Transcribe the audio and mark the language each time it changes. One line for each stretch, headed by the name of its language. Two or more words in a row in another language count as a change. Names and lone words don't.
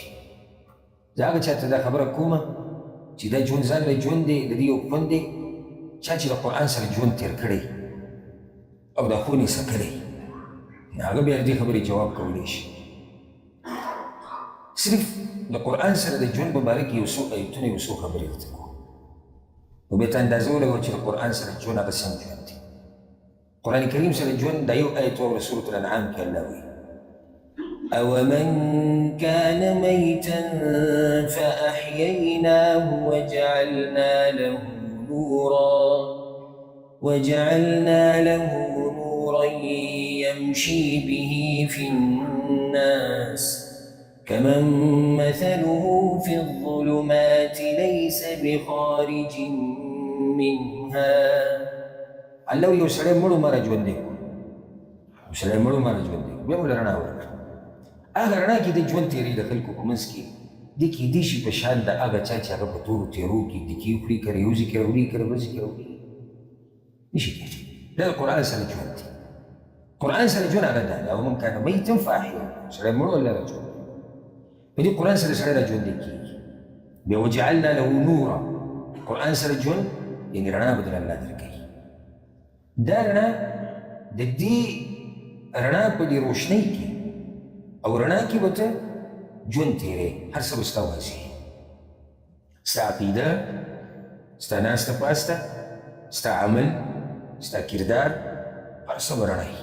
Pashto: زه هغه چا ته دا خبره کومه چې دا ژوند ځان له ژوند دی، د دې یو خوند دی چا چې د قرآن سره ژوند تېر کړی او دا خونې سکلی، هغه بیا د دې خبرې جواب کولی شي. صرف د قرآن سره د ژوند په باره کې یو څو ایتونه یو څو خبرې ورته کوو نو بیا ته اندازه ولګوه چې د قرآن سره ژوند هغه څنګه ژوند دی. قرآن کریم سره ژوند دا یو آیت واوره سورة الانعام کې الله وایي
Arabic: أَوَمَنْ كَانَ مَيْتًا فَأَحْيَيْنَاهُ وَجَعَلْنَا لَهُ نُورًا يَمْشِي بِهِ فِي النَّاسِ كَمَنْ مَثَلُهُ فِي الظُّلُمَاتِ لَيْسَ بِخَارِجٍ مِنْهَا.
Pashto: الله یو سړی مړو مړه ژوندی کړو، یو سړی مړو مړه ژوندی کړو، بیا موږ له رڼا ورکړه. هغه رڼا کې د ژوند تېرې د خلکو په منځ کې دې کیدای شي په شان د هغه چا چې هغه په تورو تېرو کې دکې وکړي که ریوزي کې راوړي که ورځې کې راوړي نشي کېدای. دا د قرآن سره ژوند دی. قرآن سره ژوند هغه دا دی
Arabic: أَوَمَنْ كَانَ مَيْتًا فَأَحْيَيْنَاهُ،
Pashto: سړی مړ الله را ژوندی په دې قرآن سره سړی را ژوندی کېږي. بیا
Arabic: وجعلنا له نورا،
Pashto: قرآن سره ژوند یعنې رڼا به در الله درکوي. دا رڼا د دې رڼا په دې روشنۍ کې او رڼا کې به ته ژوند تېرې، هر څه به ستا واضح وي، ستا عقیده، ستا ناسته پاسته، ستا عمل، ستا کردار، هر څه به رڼا وي.